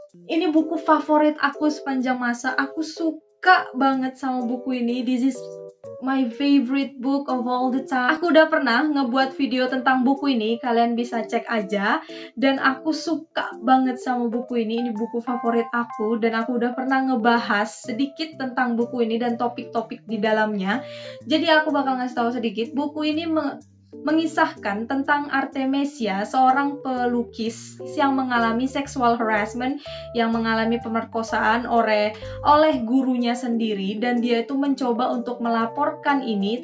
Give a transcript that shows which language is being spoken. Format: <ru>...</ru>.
<id>Ini buku favorit aku sepanjang masa. Aku suka banget sama buku ini.</id> <en>This is my favorite book of all the time.</en> <id>Aku udah pernah ngebuat video tentang buku ini, kalian bisa cek aja. Dan aku suka banget sama buku ini buku favorit aku. Dan aku udah pernah ngebahas sedikit tentang buku ini dan topik-topik di dalamnya. Jadi aku bakal ngasih tahu sedikit. Buku ini mengisahkan tentang Artemisia, seorang pelukis yang mengalami sexual harassment, yang mengalami pemerkosaan oleh gurunya sendiri, dan dia itu mencoba untuk melaporkan ini.</id>